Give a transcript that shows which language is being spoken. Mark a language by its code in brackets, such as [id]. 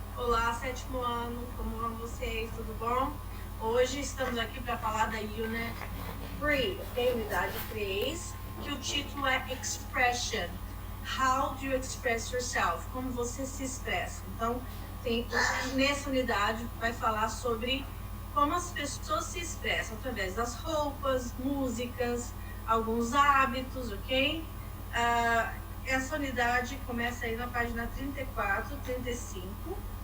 [pt] Olá, sétimo ano, como vão vocês? Tudo bom? Hoje estamos aqui para falar da Unit 3, ok? Unidade 3, que o título é Expression. [en] How do you express yourself? [pt] Como você se expressa. Então, nessa unidade vai falar sobre como as pessoas se expressam através das roupas, músicas, alguns hábitos, ok? Essa unidade começa aí na página 34, 35.